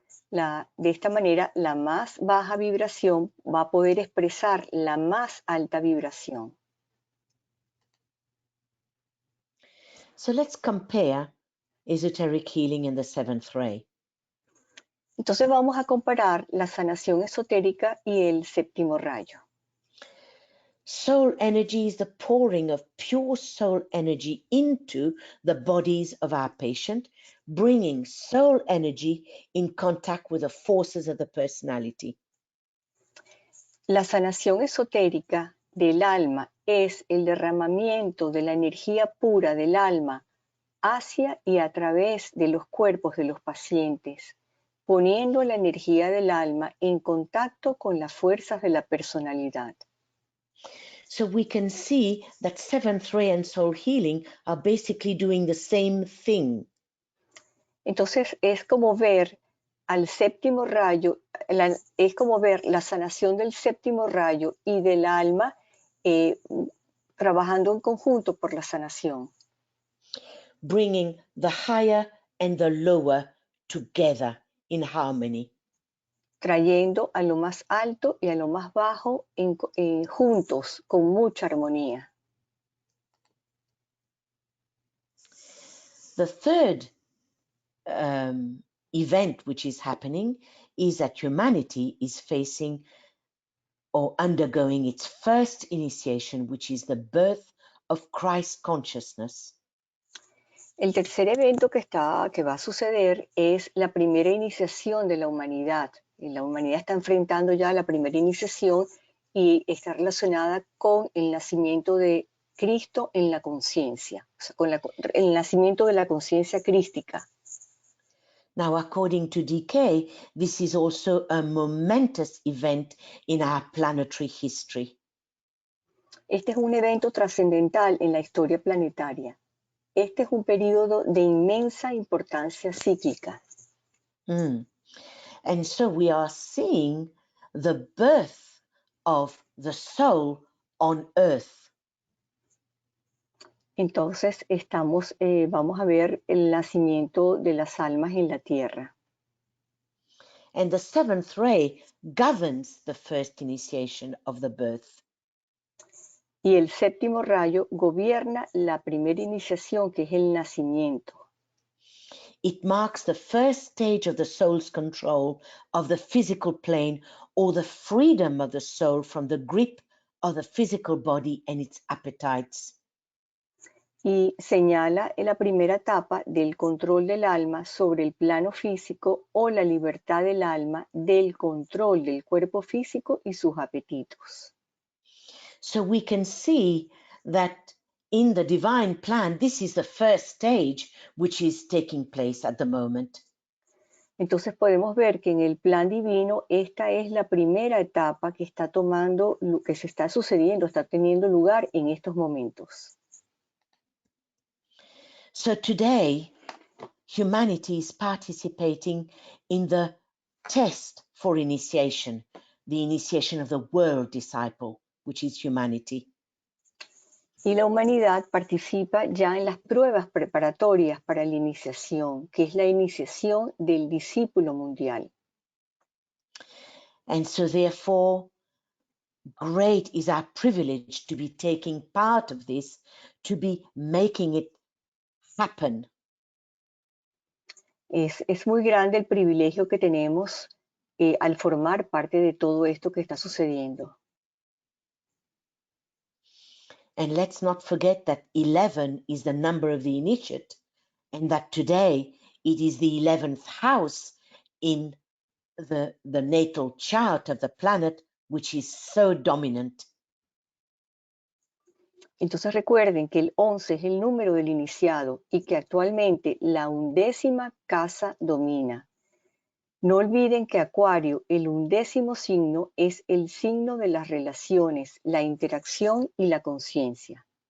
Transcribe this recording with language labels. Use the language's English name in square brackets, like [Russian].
[Spanish] De esta manera, la más baja vibración va a poder expresar la más alta vibración. [English] So let's compare esoteric healing in the seventh ray. [Spanish] Entonces vamos a comparar la sanación esotérica y el séptimo rayo. [English] Soul energy is the pouring of pure soul energy into the bodies of our patient, bringing soul energy in contact with the forces of the personality. [Spanish] La sanación esotérica del alma es el derramamiento de la energía pura del alma hacia y a través de los cuerpos de los pacientes, poniendo la energía del alma en contacto con las fuerzas de la personalidad. [English] So we can see that seventh ray and soul healing are basically doing the same thing. [Spanish] Entonces es como ver al séptimo rayo, es como ver la sanación del séptimo rayo y del alma trabajando en conjunto por la sanación. [English] Bringing the higher and the lower together in harmony. [Spanish] Trayendo a lo más alto y a lo más bajo juntos, con mucha armonía. [English] The third event which is happening is that humanity is facing or undergoing its first initiation, which is the birth of Christ consciousness. [Spanish] El tercer evento que va a suceder es la primera iniciación de la humanidad. La humanidad está enfrentando ya la primera iniciación y está relacionada con el nacimiento de Cristo en la conciencia, o sea, con el nacimiento de la conciencia crística. [English] Now, according to DK, this is also a momentous event in our planetary history. [Spanish] Este es un evento trascendental en la historia planetaria. Este es un período de inmensa importancia cíclica. [English] And so we are seeing the birth of the soul on earth. [Spanish] Entonces vamos a ver el nacimiento de las almas en la tierra. [English] And the seventh ray governs the first initiation of the birth. [Spanish] Y el séptimo rayo gobierna la primera iniciación, que es el nacimiento. [English] It marks the first stage of the soul's control of the physical plane, or the freedom of the soul from the grip of the physical body and its appetites. [Spanish] Y señala la primera etapa del control del alma sobre el plano físico, o la libertad del alma del control del cuerpo físico y sus apetitos. [English] So we can see that in the divine plan, this is the first stage which is taking place at the moment. [Spanish] Entonces podemos ver que en el plan divino esta es la primera etapa que está tomando, que se está sucediendo, está teniendo lugar en estos momentos. [English] So today, humanity is participating in the test for initiation, the initiation of the world disciple, which is humanity. [Spanish] Y la humanidad participa ya en las pruebas preparatorias para la iniciación, que es la iniciación del discípulo mundial. [English] And so therefore, great is our privilege to be taking part of this, to be making it happen. [Spanish] Es muy grande el privilegio que tenemos al formar parte de todo esto que está sucediendo. [English] And let's not forget that 11 is the number of the initiate, and that today it is the 11th house in the natal chart of the planet, which is so dominant. [Spanish] Entonces recuerden que el 11 es el número del iniciado y que actualmente la 11ª casa domina. No olviden que Acuario, el 11º signo, es el signo de las relaciones, la interacción y la conciencia.